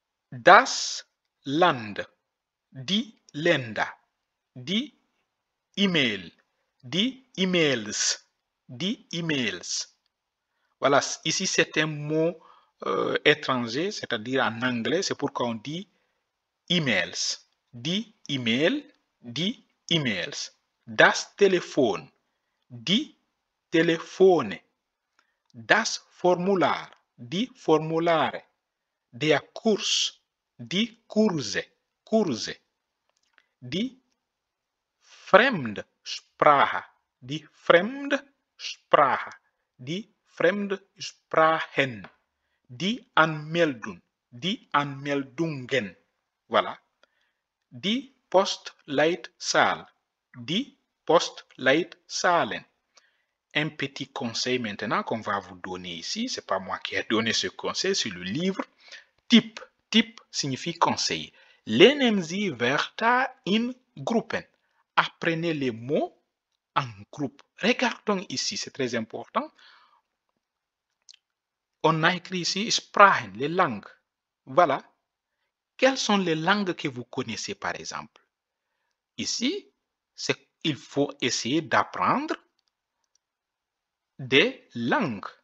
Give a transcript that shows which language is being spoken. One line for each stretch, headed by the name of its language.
German: Das Land, die Länder, die email, die emails, die emails.
French: Voilà, ici c'est un mot étranger, c'est-à-dire en anglais, c'est pourquoi on dit emails.
German: Die email, die emails. Das Telefon, die Telefone. Das Formular, die Formulare. Der Kurs, die Kurse, Kurse. Die Fremdsprache, die Fremdsprache, die Fremdsprachen, die Anmeldung, die Anmeldungen. Voilà. Die Postleitzahl, die Postleitzahlen.
French: Un petit conseil maintenant qu'on va vous donner ici, c'est pas moi qui ai donné ce conseil, c'est le livre. Type, type signifie conseil.
German: Lernen Sie Wörter in Gruppen.
French: Apprenez les mots en groupe. Regardons ici, c'est très important. On a écrit ici Sprachen, les langues. Voilà. Quelles sont les langues que vous connaissez par exemple? Ici, il faut essayer d'apprendre des langues.